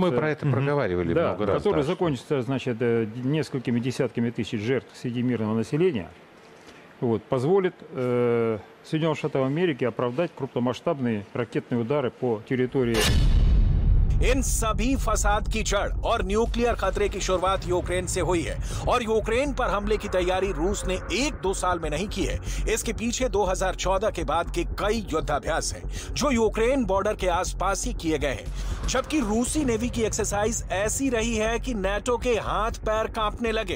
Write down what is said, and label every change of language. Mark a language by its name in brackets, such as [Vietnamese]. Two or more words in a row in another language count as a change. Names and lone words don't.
[Russian] Ну, мы про это проговаривали много раз. Который закончится, значит, несколькими десятками тысяч жертв среди мирного населения, вот, позволит Соединенным Штатам Америки оправдать крупномасштабные ракетные удары по территории. [Hindi] इन सभी फसाद की जड़ और न्यूक्लियर खतरे की शुरुआत यूक्रेन से हुई है और यूक्रेन पर हमले की तैयारी रूस ने 1-2 साल में नहीं की है। इसके पीछे 2014 के बाद के कई युद्धाभ्यास हैं जो यूक्रेन बॉर्डर के आसपास ही किए गए हैं, जबकि रूसी नेवी की एक्सरसाइज ऐसी रही है कि नेटो के हाथ पैर कांपने लगे।